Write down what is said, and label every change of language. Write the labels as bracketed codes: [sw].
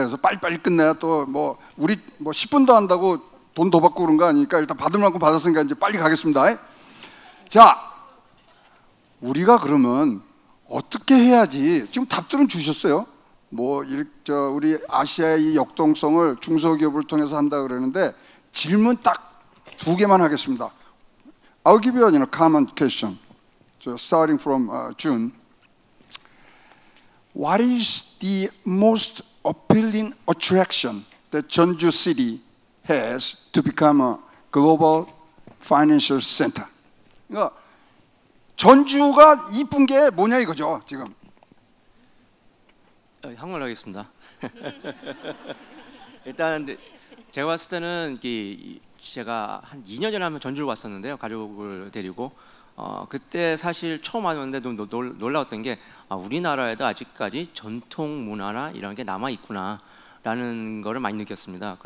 [ko] 그래서 빨리빨리 끝내야 또 뭐 우리 뭐 10분 더 한다고 돈 더 받고 그런 거 아니니까 일단 받을 만큼 받았으니까 이제 빨리 가겠습니다. 자, 우리가 그러면 어떻게 해야지? 지금 답들은 주셨어요. 뭐 우리 아시아의 이 역동성을 중소기업을 통해서 한다 그러는데 질문 딱 두 개만 하겠습니다. [en] I'll give you a common question. So starting from June. What is the most appealing attraction that Jeonju City has to become a global financial center? [ko] 그러니까 전주가 이쁜 게 뭐냐 이거죠 지금. 한국어로 하겠습니다. 일단 제가 봤을 때는 제가 한 2년 전에 한번 전주를 왔었는데요. 가족을 데리고 그때 사실 처음 왔는데 좀 놀라웠던 게 우리나라에도 아직까지 전통 문화나 이런 게 남아 있구나라는 거를 많이 느꼈습니다.